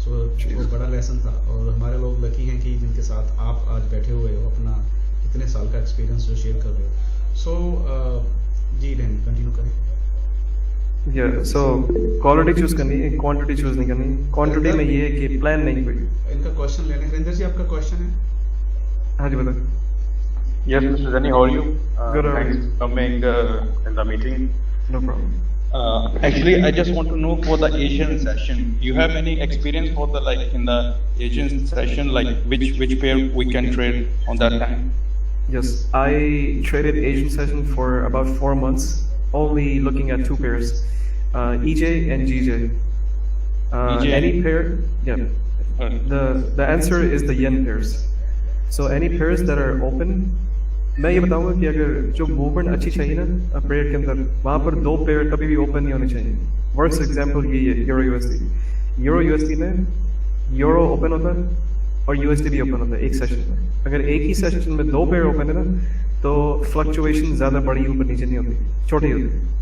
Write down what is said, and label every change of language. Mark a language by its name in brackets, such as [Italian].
[Hindi] सो वो बड़ा लेसन था, और हमारे लोग लकी हैं कि जिनके साथ आप आज बैठे हुए हो, अपना इतने साल का एक्सपीरियंस जो शेयर कर रहे हो। सो जी डैन कंटिन्यू करें। सो क्वालिटी चूज करनी है, क्वांटिटी चूज नहीं करनी। क्वांटिटी में ये है कि प्लान नहीं कोई। इनका क्वेश्चन ले लें। हरिंदर जी आपका क्वेश्चन है? हाँ जी बताओ। [English] Yes, Mr. Zani, how are you? Good. Thanks for coming in the meeting. No problem. Actually, I just want to know for the Asian session. You have any experience for the in the Asian session, like which pair we can trade on that time? Yes, I traded Asian session for about 4 months, only looking at 2 pairs, EJ and GJ. EJ any pair, yeah. The answer is the yen pairs. So any pairs that are open, [Hindi] मैं ये बताऊंगा कि अगर जो movement अच्छी चाहिए ना period के अंदर, वहाँ पर 2 पेयर कभी भी ओपन नहीं होने चाहिए। वर्स्ट एग्जांपल ये है यूरो यूएसडी। यूरो यूएसडी में यूरो ओपन होता है, और यूएसडी भी ओपन होता है एक सेशन में। अगर एक ही सेशन में 2 पेयर ओपन है ना तो फ्लक्चुएशन ज़्यादा बड़ी ऊपर नीचे नहीं होती, छोटी होती है।